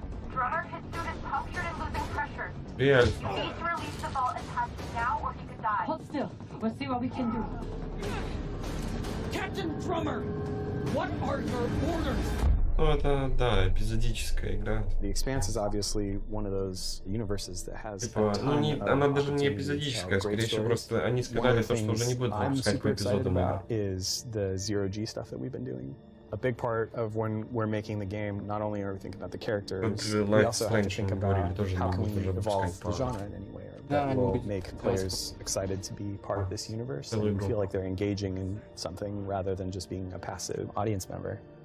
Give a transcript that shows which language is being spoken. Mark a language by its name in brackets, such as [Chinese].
[English] Drummer, his suit is punctured and losing pressure. [Russian] Реально. [English] You need to release the vault and touch it now, or he could die. Hold still. We'll see what we can do. Captain Drummer, what are your orders? [Russian] Ну, это, да, эпизодическая игра. [English] The Expanse is obviously one of those universes that has [Russian] Типа, ну, не, она даже не эпизодическая, скорее всего, просто они сказали, то, что уже не будут выпускать по эпизодам. [English] Is the zero-G stuff that we've been doing. A big part of when we're making the game, not only are we thinking about the characters, we also have to think about how can we evolve the genre in any way that will make players excited to be part of this universe and feel like they're engaging in something rather than just being a passive audience member.